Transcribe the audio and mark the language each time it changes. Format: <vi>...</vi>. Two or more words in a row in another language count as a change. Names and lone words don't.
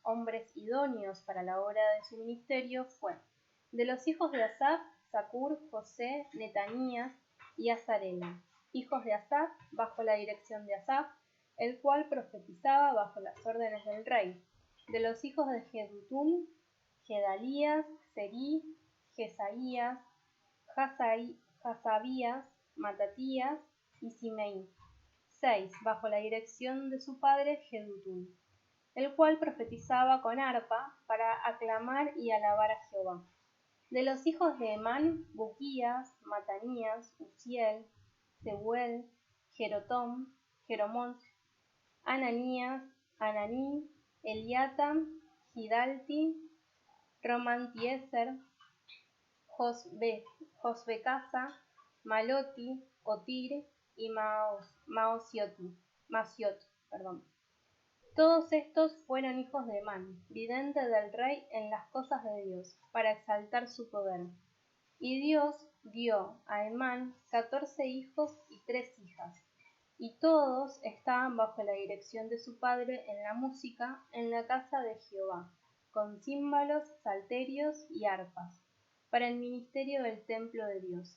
<es>hombres idóneos para la obra de su ministerio, fue: de los hijos de Asaf, Zacur, José, Netanías y Azarela, hijos de Asaf, bajo la dirección de Asaf, el cual profetizaba bajo las órdenes del rey; de los hijos de Jedutún, Gedalías, Serí, Jesaías, Hasabías, Matatías y Simei; 6. Bajo la dirección de su padre Jedutún, el cual profetizaba con arpa para aclamar y alabar a Jehová. De los hijos de Emán, Buquías, Matanías, Uziel, Seuel, Jerotón, Jeromont, Ananías, Ananí, Eliatam, Gidalti, Romantieser, Josbecasa, Maloti, Otir y Masiot. Todos estos fueron hijos de Man, vidente del rey en las cosas de Dios, para exaltar su poder. Y Dios dio a Emán 14 hijos y 3 hijas, y todos estaban bajo la dirección de su padre en la música en la casa de Jehová, con címbalos, salterios y arpas, para el ministerio del templo de Dios.</es>